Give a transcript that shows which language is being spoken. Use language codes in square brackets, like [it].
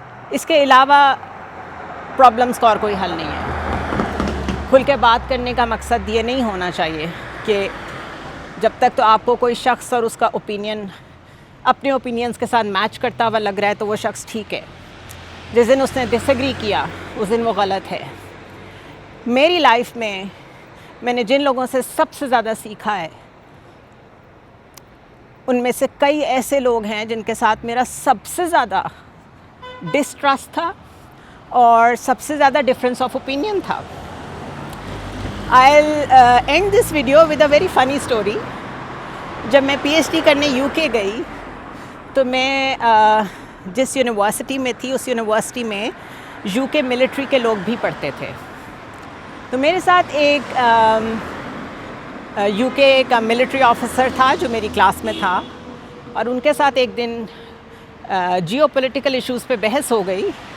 [ur] اس کے علاوہ پرابلمس کا اور کوئی حل نہیں ہے۔ کھل کے بات کرنے کا مقصد یہ نہیں ہونا چاہیے کہ جب تک تو آپ کو کوئی شخص اور اس کا اوپینین اپنے اوپینینس کے ساتھ میچ کرتا ہوا لگ رہا ہے تو وہ شخص ٹھیک ہے، جس دن اس نے ڈس ایگری کیا اس دن وہ غلط ہے۔ میری لائف میں نے جن لوگوں سے سب سے زیادہ سیکھا ہے، ان میں سے کئی ایسے لوگ ہیں جن کے ساتھ میرا سب سے زیادہ ڈسٹرسٹ تھا اور سب سے زیادہ ڈفرینس آف اوپینین تھا. [en] I'll end this video with a very funny story. [ur] جب میں پی ایچ ڈی کرنے یو کے گئی تو میں جس یونیورسٹی میں تھی اس یونیورسٹی میں یو کے ملٹری کے لوگ بھی پڑھتے تھے. تو میرے ساتھ ایک یو کے کا ملٹری آفیسر تھا جو میری کلاس میں تھا, اور ان کے ساتھ ایک دن جیو پولیٹیکل ایشوز پہ بحث ہو گئی.